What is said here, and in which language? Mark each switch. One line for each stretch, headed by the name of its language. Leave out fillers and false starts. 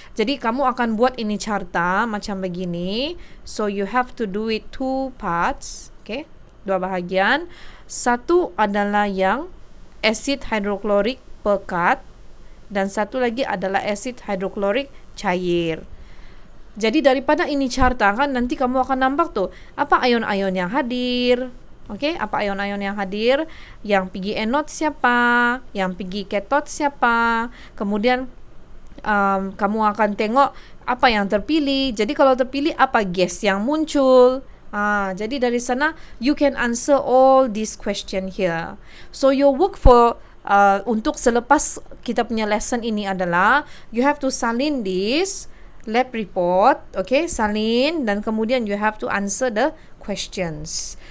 Malay: Jadi kamu akan buat ini carta macam begini.
English: So you have to do it 2 parts.
Malay: Okay, 2 bahagian. Satu adalah yang asid hidroklorik pekat dan satu lagi adalah asid hidroklorik cair. Jadi daripada ini carta kan nanti kamu akan nampak tuh apa ion-ion yang hadir. Okey, apa ion-ion yang hadir, yang pergi anode siapa, yang pergi cathode siapa. Kemudian kamu akan tengok apa yang terpilih. Jadi kalau terpilih apa gas yang muncul. Jadi dari sana
English: you can answer all this question here. So your work for
Malay: untuk selepas kita punya
English: lesson
Malay: ini adalah
English: you have to salin this lab report, okay, salin,
Malay: dan kemudian
English: you have to answer the questions.